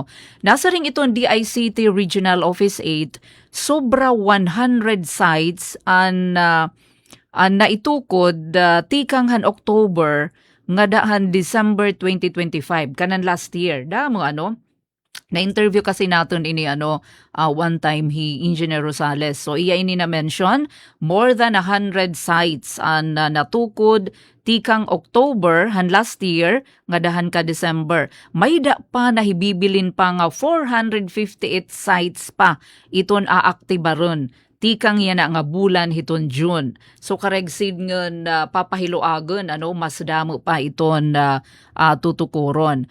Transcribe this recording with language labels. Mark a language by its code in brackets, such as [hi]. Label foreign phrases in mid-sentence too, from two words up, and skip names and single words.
[war] Nasa ring iton DICT Regional Office 8 sobra 100 sites an naitukod tikanghan October nga dahan December 2025 kanan [en] last year [war] da mo ano. Na-interview kasi natin ini [en] one time [war] Engineer Rosales. So iya ini na-mention, [en] more than 100 sites [war] ang natukod tikang October han last year nga dahan ka December. May da pa nahibibilin pa nga 458 sites pa iton aaktibaron. Tikang yan nga bulan hiton June. So karegsid ngon papahiloagon mas damo pa iton tutukuron.